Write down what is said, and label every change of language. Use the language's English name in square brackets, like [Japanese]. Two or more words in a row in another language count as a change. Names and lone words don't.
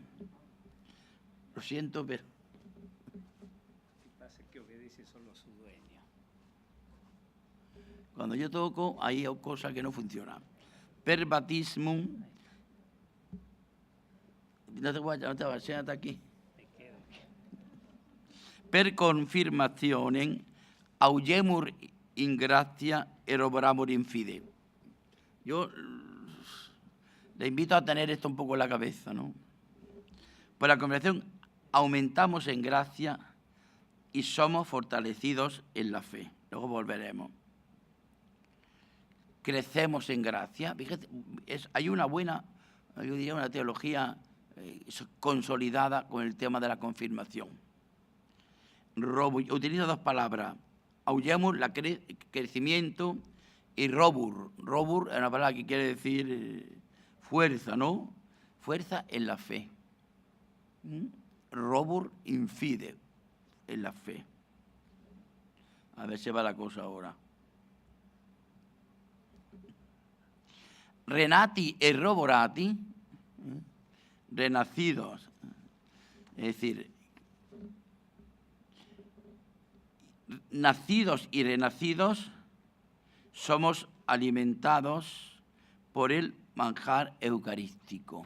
[Spanish] Lo siento, pero... Lo que pasa es que obedece solo a su dueño. Cuando yo toco, hay cosas que no funcionan. [Latin] Per baptismum. [Spanish] No te vayas, siéntate aquí. [Latin] Per confirmazione augemur in gratia et operamur in fide. [Spanish] Yo le invito a tener esto un poco en la cabeza, ¿no? Por la confirmación aumentamos en gracia y somos fortalecidos en la fe. Luego volveremos. Crecemos en gracia. Fíjate, hay una buena, yo diría, una teología consolidada con el tema de la confirmación. Utilizo 2 palabras. Augemur, crecimiento, y robur. Robur es una palabra que quiere decir fuerza, ¿no? Fuerza en la fe. [Latin] Robur in fide, [Spanish] en la fe. A ver si va la cosa ahora. [Latin] Renati e roborati, [Spanish] renacidos, es decir, nacidos y renacidos, somos alimentados por el manjar eucarístico.